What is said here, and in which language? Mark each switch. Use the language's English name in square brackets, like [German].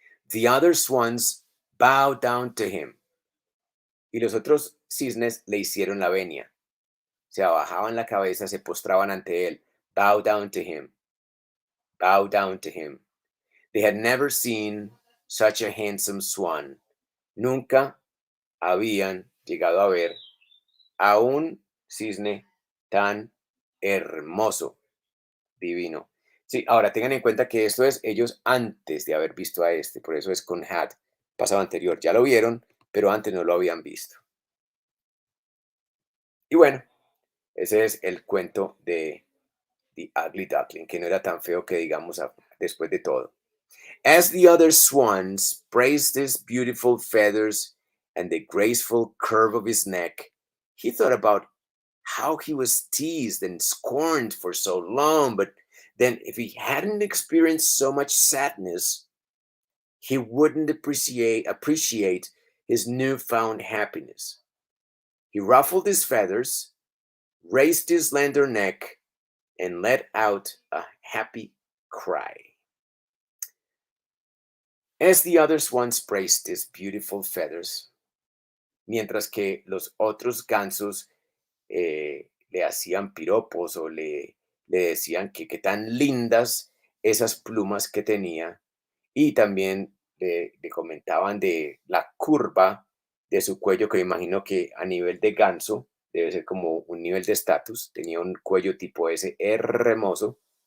[English] The other swans bowed down to him. [Spanish] Y los otros cisnes le hicieron la venia. Se abajaban la cabeza, se postraban ante él. [English] Bow down to him. Bow down to him. They had never seen such a handsome swan. [Spanish] Nunca habían llegado a ver a un cisne tan hermoso, divino. Sí, ahora tengan en cuenta que esto es ellos antes de haber visto a este, por eso es con had, pasado anterior. Ya lo vieron, pero antes no lo habían visto. Y bueno, ese es el cuento de The Ugly Duckling, que no era tan feo que digamos después de todo. [English] As the other swans praised his beautiful feathers and the graceful curve of his neck, he thought about how he was teased and scorned for so long, but then if he hadn't experienced so much sadness, he wouldn't appreciate his newfound happiness. He ruffled his feathers, raised his slender neck, and let out a happy cry. As the other swans praised his beautiful feathers, [Spanish] mientras que los otros gansos le hacían piropos o le decían que qué tan lindas esas plumas que tenía y también le comentaban de la curva de su cuello, que me imagino que a nivel de ganso debe ser como un nivel de estatus, tenía un cuello tipo ese hermoso